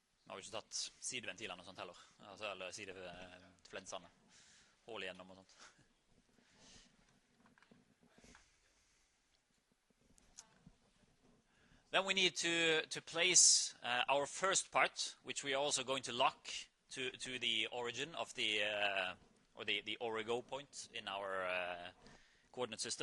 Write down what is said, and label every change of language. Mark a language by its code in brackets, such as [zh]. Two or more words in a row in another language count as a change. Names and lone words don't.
[no] Har vi ikke tatt sideventilene og sånt heller. Altså, eller sideflensene. Hål igjennom og sånt. [en] Then we need to place our first part, which we are also going to lock to the origin of the or the origo point in our coordinate system.